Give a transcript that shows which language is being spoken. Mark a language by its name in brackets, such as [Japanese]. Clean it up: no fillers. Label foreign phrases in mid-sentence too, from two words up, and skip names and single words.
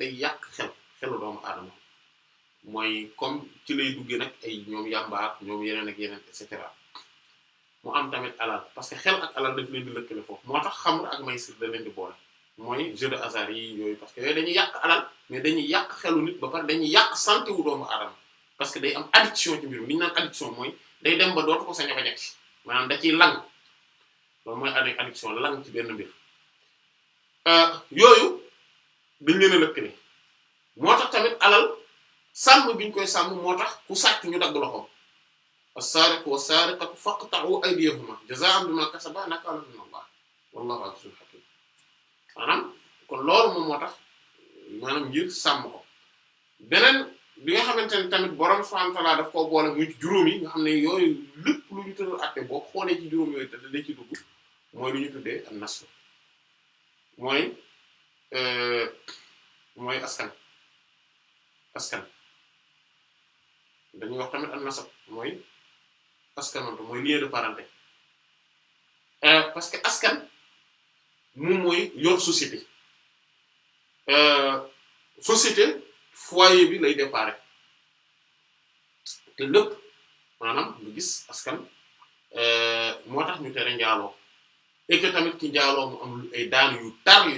[Wolof] day yàq xelu doomu aadama mooy comme ci lay duggee nag ay ñoom yàmbaak ñoom yeneen ak yeneen [French] et cetera [Wolof] mu am tamit alal [French] parce que [Wolof] xel ak alal daf leen di lëkkale foofu moo tax xamr ak maysir da leen di boole mooy [French] jeu de hasard [Wolof] yi yooyu [French] parce que [Wolof] yooyu dañuy yàq alal mais dañuy yàq xelu nit ba pare dañuy yàq santé wu doomu aadama [French] parce que [Wolof] day am addiction ci mbir mi li ñu naan addiction mooy day dem ba dootu ko sañ a bañ maanaam da ciy lang loolu mooy addiction lang ci benn mbir yooyu dañ leen a lëkkale moo tax tamit alal sàmm bi ñu koy sàmm moo tax ku sàcc ñu dagg loxoom [Arabic] السارق والسارقة فاقطعوا أيديهما جزاء بما كسب نكالا من الله والله عزيز حكيم [Wolof] maanaam kon loolu moom moo tax maanaam ngir sàmm ko beneen bi nga xamante ne tamit borom [Arabic] سبحانه وتعالى [Wolof] daf koo boole muy juróom yi nga xam ne yooyu lépp lu ñu tëral àtte boo xoolee ci juróom yooyu te da ci dugg mooy lu ñu tuddee an-nasl mooy askan dañuy wax tamit an-nasab mooy askanonte mooy [French] lien de parenté parce que [Wolof] askan moom mooy yor société société foyer bi lay déparé te lépp maanaam nga gis askan moo tax ñu tere njaaloo [French] et que [Wolof] tamit ci njaaloo mu am ay daan yu tar yu ñu